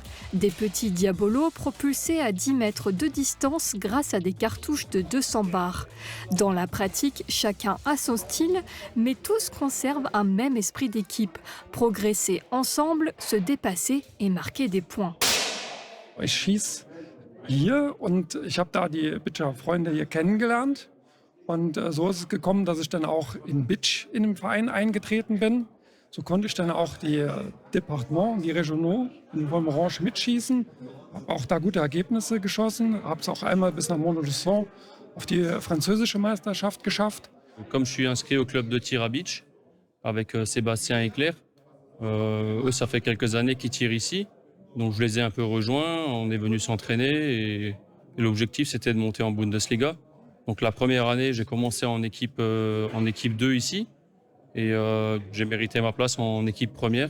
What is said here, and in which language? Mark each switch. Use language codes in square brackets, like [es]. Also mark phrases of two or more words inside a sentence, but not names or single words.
[fr] Des petits diabolos propulsés à 10 mètres de distance grâce à des cartouches de 200 bars. Dans la pratique, chacun a son style, mais tous conservent un même esprit d'équipe. Progresser ensemble, se dépasser et marquer des points. [de] Ich schieße hier und ich habe da die Bitcher Freunde hier kennengelernt. Und so ist es gekommen, dass ich dann auch in Bitch in den Verein eingetreten bin. So konnte ich dann auch die Departements, die Regionaux in Wolmerange mitschießen. Habe auch da gute Ergebnisse geschossen. Habe es auch einmal bis nach Mont-de-Luçon auf die französische Meisterschaft geschafft. [fr] Comme je suis inscrit au club de tir à Bitch avec Sébastien et Claire, eux ça fait quelques années qu'ils tirent ici, donc je les ai un peu rejoints, on est venu s'entraîner et l'objectif c'était de monter en Bundesliga. Donc la première année j'ai commencé en équipe 2 ici et j'ai mérité ma place en équipe première.